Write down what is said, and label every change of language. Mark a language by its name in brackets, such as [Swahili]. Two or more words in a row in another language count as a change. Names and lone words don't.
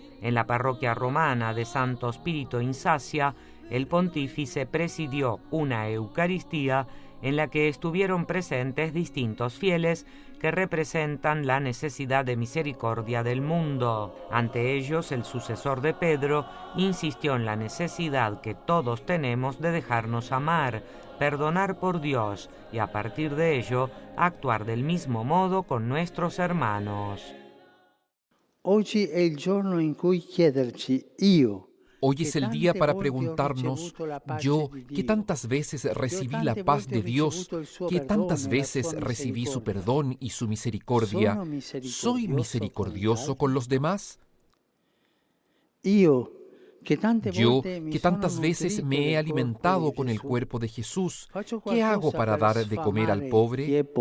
[Spanish] En la parroquia romana de Santo Spirito in Sassia, el pontífice presidió una Eucaristía en la que estuvieron presentes distintos fieles que representan la necesidad de misericordia del mundo. Ante ellos, el sucesor de Pedro insistió en la necesidad que todos tenemos de dejarnos amar, perdonar por Dios y a partir de ello actuar del mismo modo con nuestros hermanos. [Italian] Oggi è il giorno in cui chiederci io [Spanish] Hoy es el día para preguntarnos, yo, que tantas veces recibí la paz de Dios, que tantas veces recibí su perdón y su misericordia, ¿soy misericordioso con los demás? Yo, que tantas veces me he alimentado con el cuerpo de Jesús, ¿qué hago para dar de comer al pobre?